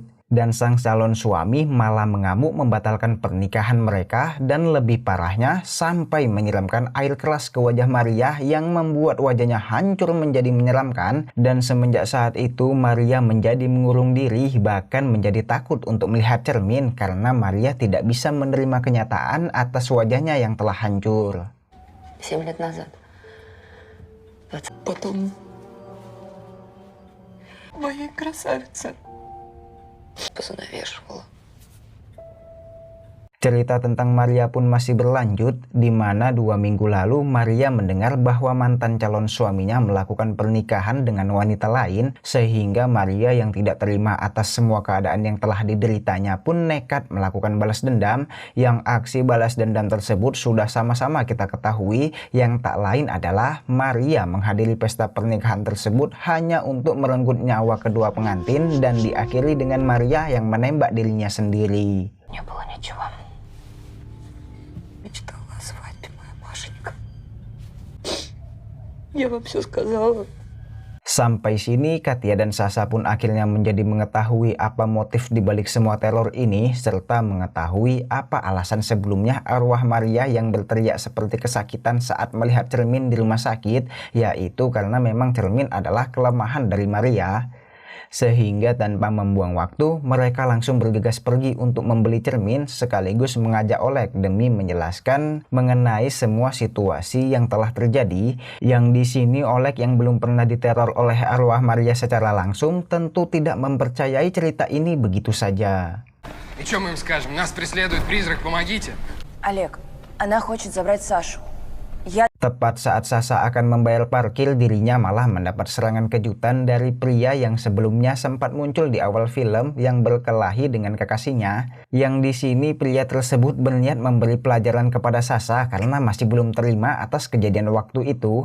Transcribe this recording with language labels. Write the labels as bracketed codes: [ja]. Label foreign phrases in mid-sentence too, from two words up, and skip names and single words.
[id] Dan sang calon suami malah mengamuk membatalkan pernikahan mereka dan lebih parahnya sampai menyiramkan air keras ke wajah Maria yang membuat wajahnya hancur menjadi menyeramkan. Dan semenjak saat itu Maria menjadi mengurung diri bahkan menjadi takut untuk melihat cermin karena Maria tidak bisa menerima kenyataan atas wajahnya yang telah hancur. [ru] 7 лет назад. Потом... Моя красавица. Понавешивала. [id] Cerita tentang Maria pun masih berlanjut, di mana 2 minggu lalu Maria mendengar bahwa mantan calon suaminya melakukan pernikahan dengan wanita lain, sehingga Maria yang tidak terima atas semua keadaan yang telah dideritanya pun nekat melakukan balas dendam, yang aksi balas dendam tersebut sudah sama-sama kita ketahui, yang tak lain adalah Maria menghadiri pesta pernikahan tersebut hanya untuk merenggut nyawa kedua pengantin dan diakhiri dengan Maria yang menembak dirinya sendiri. [ru] Не было ничего. Мечтала о свадьбе, моя Машенька. Я вам все сказала. [id] Sampai sini Katia dan Sasha pun akhirnya menjadi mengetahui apa motif dibalik semua teror ini serta mengetahui apa alasan sebelumnya arwah Maria yang berteriak seperti kesakitan saat melihat cermin di rumah sakit, yaitu karena memang cermin adalah kelemahan dari Maria. Sehingga tanpa membuang waktu, mereka langsung bergegas pergi untuk membeli cermin sekaligus mengajak Oleg demi menjelaskan mengenai semua situasi yang telah terjadi. Yang di sini Oleg yang belum pernah diteror oleh arwah Maria secara langsung tentu tidak mempercayai cerita ini begitu saja. [ru] И что мы им скажем? Нас преследует призрак, помогите. Олег, она хочет забрать Сашу. Я [id] Tepat saat Sasa akan membayar parkir, dirinya malah mendapat serangan kejutan dari pria yang sebelumnya sempat muncul di awal film yang berkelahi dengan kekasihnya. Yang di sini pria tersebut berniat memberi pelajaran kepada Sasa karena masih belum terima atas kejadian waktu itu.